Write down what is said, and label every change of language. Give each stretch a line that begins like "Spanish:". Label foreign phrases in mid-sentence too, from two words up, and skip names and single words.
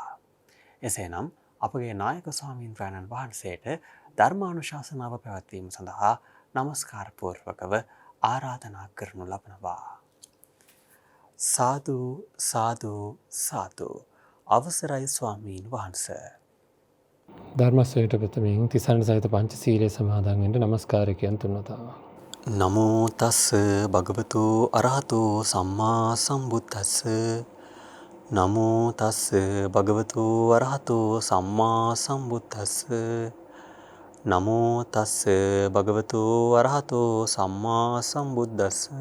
Sinhala: එසේනම් අපගේ නායක ස්වාමීන් වහන්සේට ධර්මානුශාසනාව පැවැත්වීම සඳහා නමස්කාර පූර්වකව ආරාධනා කරනු ලබනවා. සාදු සාදු සාදු. අවසරයි ස්වාමීන් වහන්සේ. ධර්මස්වයට ප්‍රථමයෙන් තිසරණ සහිත පංචශීලයේ සමාදන් වෙන්න නමස්කාර කියන තුන්වතාවක්.
Pali: නමෝ තස්ස භගවතු අරහතෝ සම්මා සම්බුද්දස්ස. නමෝ තස්ස භගවතු අරහතෝ සම්මා සම්බුද්දස්ස. නමෝ තස්ස භගවතු අරහතෝ සම්මා සම්බුද්දස්ස.